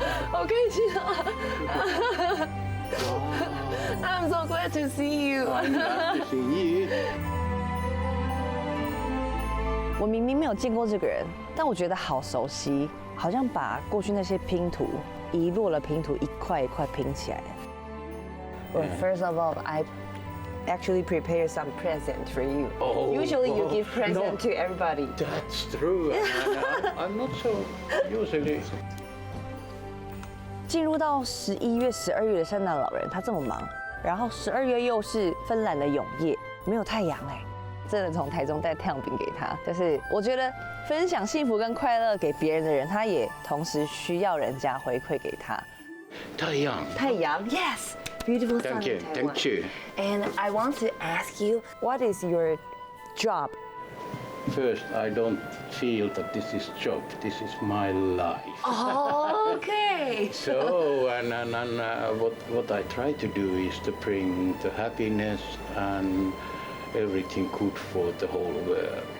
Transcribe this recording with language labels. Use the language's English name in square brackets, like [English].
[Chinese] 好开心啊 [English] ！I'm so glad to see you. I'm glad to see you. [Chinese] 我明明没有见过这个人，但我觉得好熟悉，好像把过去那些拼图遗落了拼图一块一块拼起来。 [English] Well, first of all, I actually prepared some present for you. Oh, Usually you give present no, to everybody. That's true. I'm not so usually. [Chinese] 进入到11月、12月的圣诞老人，他这么忙，然后12月又是芬兰的永夜，没有太阳哎，真的从台中带太阳饼给他，就是我觉得分享幸福跟快乐给别人的人，他也同时需要人家回馈给他。太阳 [English] Yes, beautiful sun. Thank you, thank you. And I want to ask you, what is your job? First, I don't feel that this is job. This is my life. Oh, Okay. So, what I try to do is to bring the happiness and everything good for the whole world.